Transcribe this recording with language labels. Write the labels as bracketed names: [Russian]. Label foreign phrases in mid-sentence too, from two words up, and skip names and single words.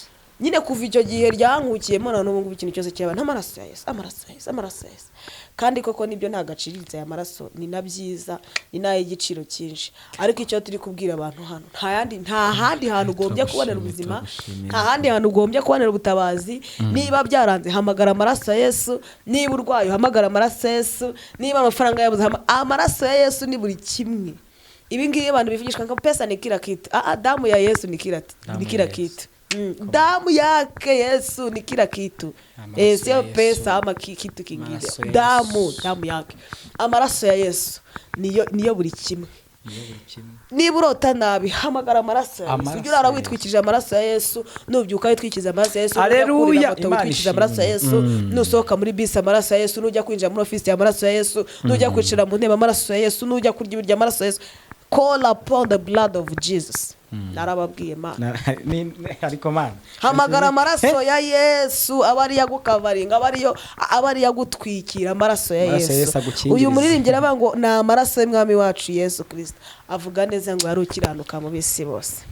[Kinyarwanda] nyine kuva icyo gihe ryankukiyemo na n'ubu ngubu ikintu cyose cyaba n'amaraso ya Yesu kandi koko nibyo nta gaciriritse aya maraso ni na byiza ni n'ay'igiciro cyinshi ariko icyo turi kubwira abantu hano nta handi hantu ugombye kubonera ubuzima nta handi hantu ugombye kubonera ubutabazi niba byaranze hamagara amaraso ya Yesu niba urwaye hamagara amaraso ya Yesu niba amafaranga yabuze amaraso ya Yesu ni buri kimwe. Ibi ngibi abantu bivugishwa ngo [Swahili] pesa ni kila kitu damu ya Yesu ni kila kitu damu yake Yesu ni kila kitu sio pesa ama kitu kingine damu yake [Kinyarwanda] amaraso ya Yesu niyo buri kimwe. niba urota nabi hamagara amaraso ya Yesu ujye urara witwikije amaraso ya Yesu nubyuka witwikiza amaraso ya Yesu haleluya witwikiza amaraso ya Yesu nusohoka muri bisi amaraso ya Yesu nujya kwinjira muri ofisi amaraso ya Yesu nujya kwicara mu ntebe amaraso ya Yesu nujya kurya ibiryo amaraso ya Yesu [English] call upon the blood of Jesus. [Kinyarwanda] narababwiye Mana ariko Mana hamagara amaraso ya Yesu abari yagukavaringa abari yagutwikira amaraso ya Yesu. Uyu muririmbyi aravuga ngo na amaraso y'umwami wacu Yesu Kristo avuga neza ngo yarukiranuka mu bisi bose.